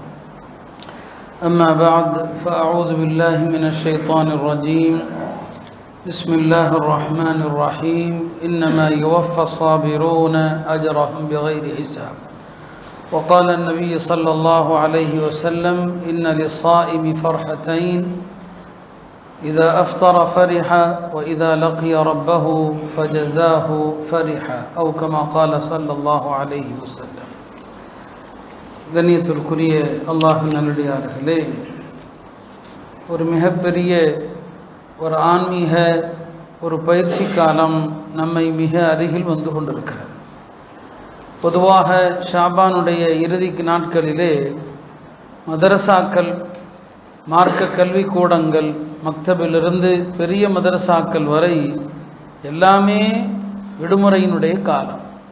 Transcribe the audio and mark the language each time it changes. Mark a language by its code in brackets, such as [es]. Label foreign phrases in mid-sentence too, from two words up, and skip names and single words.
[ar] أما بعد فأعوذ بالله من الشيطان الرجيم بسم الله الرحمن الرحيم إنما يوفى الصابرون أجرهم بغير حساب وقال النبي صلى الله عليه وسلم إن للصائم فرحتين إذا أفطر فرح وإذا لقي ربه فجزاه فرح أو كما قال صلى الله عليه وسلم. [ta] கண்ணியத்திற்குரிய அல்லாஹ்வின் நல்லடியார்களே, ஒரு மிகப்பெரிய ஒரு ஆன்மீக ஒரு பயிற்சி காலம் நம்மை மிக அருகில் வந்து கொண்டிருக்கிறது. பொதுவாக ஷாபானுடைய இறுதி நாட்களிலே மதரசாக்கள், மார்க்க கல்விக்கூடங்கள், மக்தபிலிருந்து பெரிய மதரசாக்கள் வரை எல்லாமே விடுமுறையினுடைய காலம்.